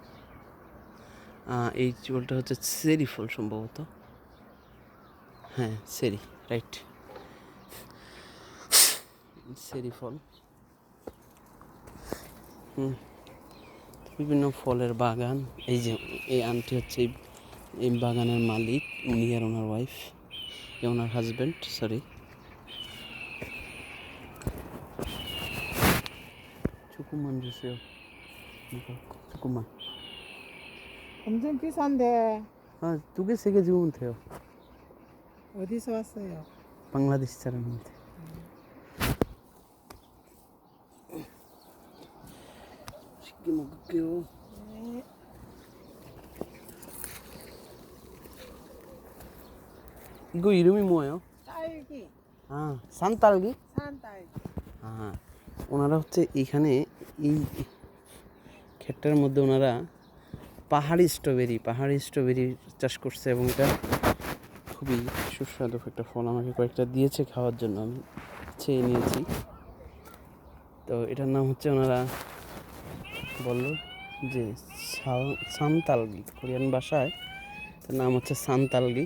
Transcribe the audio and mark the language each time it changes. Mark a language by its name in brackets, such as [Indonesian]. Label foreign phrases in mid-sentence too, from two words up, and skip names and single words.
[Bangla] এই ফলটা হচ্ছে চেরি ফল সম্ভবত, হ্যাঁ চেরি, রাইট, চেরি ফল। বিভিন্ন ফলের বাগান। এই যে এই আন্টি হচ্ছে এই বাগানের মালিক, উনি আর ওনার ওয়াইফ, ওনার হাজব্যান্ড, সরি। [Korean] 조금만 주세요. 이거 조금만. 엄청 비싼데 두 개, 세 개 주면 돼요. 어디서 왔어요? 방글라데시 사람인데. 맛있게 먹을게요. 네. 이거 이름이 뭐예요? 딸기, 산딸기? 산딸기. [Bangla] ওনারা হচ্ছে এখানে এই ক্ষেতটার মধ্যে ওনারা পাহাড়ি স্ট্রবেরি চাষ করছে, এবং এটা খুবই সুস্বাদু একটা ফল। আমাকে কয়েকটা দিয়েছে খাওয়ার জন্য, আমি চেয়ে নিয়েছি। তো এটার নাম হচ্ছে, ওনারা বলল যে সান্তালগি, কোরিয়ান ভাষায় তার নাম হচ্ছে সান্তালগি।